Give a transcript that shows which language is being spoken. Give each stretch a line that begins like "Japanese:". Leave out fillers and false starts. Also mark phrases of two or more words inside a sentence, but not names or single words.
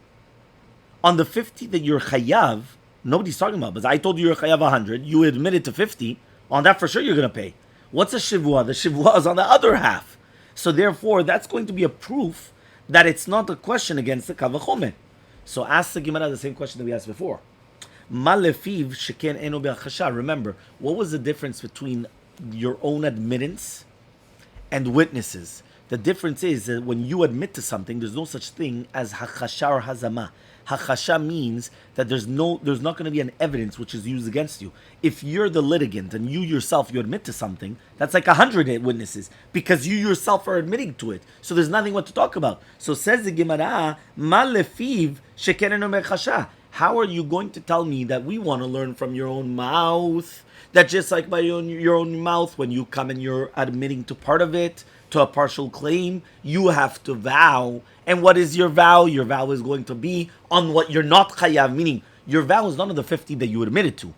English: On the 50 that you're chayav, nobody's talking about, because I told you you're chayav 100, you admitted to 50, on that for sure you're going to pay. What's a shivua? The shivua is on the other half. So therefore, that's going to be a proof that it's not a question against the kal v'chomer. So ask the Gemara the same question that we asked before.
Aramaic: Ma lefiv sheken eno be'achasha.
English: Remember, what was the difference between your own admittance and witnesses? The difference is that when you admit to something, there's no such thing as hachasha or hazama. Hachasha means that there's not going to be an evidence which is used against you. If you're the litigant and you yourself, you admit to something, that's like 100 witnesses, because you yourself are admitting to it. So there's nothing what to talk about. So says the Gemara,
Aramaic: ma lefiv sheken eno be'achasha.
English: How are you going to tell me that we want to learn from your own mouth? That just like by your own mouth, when you come and you're admitting to part of it, to a partial claim, you have to vow. And what is your vow? Your vow is going to be on what you're not chayav, meaning your vow is not on the 50 that you admitted to.